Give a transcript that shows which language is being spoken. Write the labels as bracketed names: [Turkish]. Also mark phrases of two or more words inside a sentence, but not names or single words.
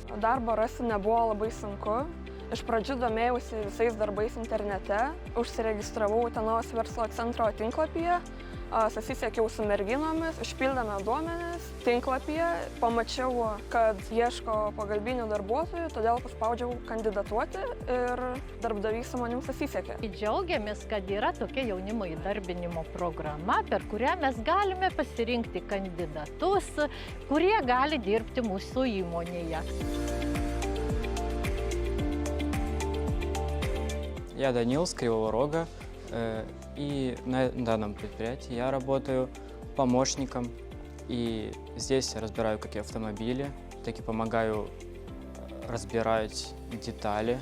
[Lithuanian] Darbo rasti nebuvo labai sunku. Iš pradžių domėjausi visais darbais internete, užsiregistravau Utenos verslo centro tinklapyje, susisiekiau su merginomis, užpildėme duomenis tinklapyje, pamačiau, kad ieško pagalbinių darbuotojų, todėl paspaudžiau kandidatuoti ir darbdavys su manim susisiekė. Džiaugiamės, kad yra tokia jaunimo įdarbinimo programa, per kurią mes galime pasirinkti kandidatus, kurie gali dirbti mūsų įmonėje. [Russian] Я Данил с Кривого Рога, и на данном предприятии я работаю помощником. И здесь я разбираю как и автомобили, так и помогаю разбирать детали.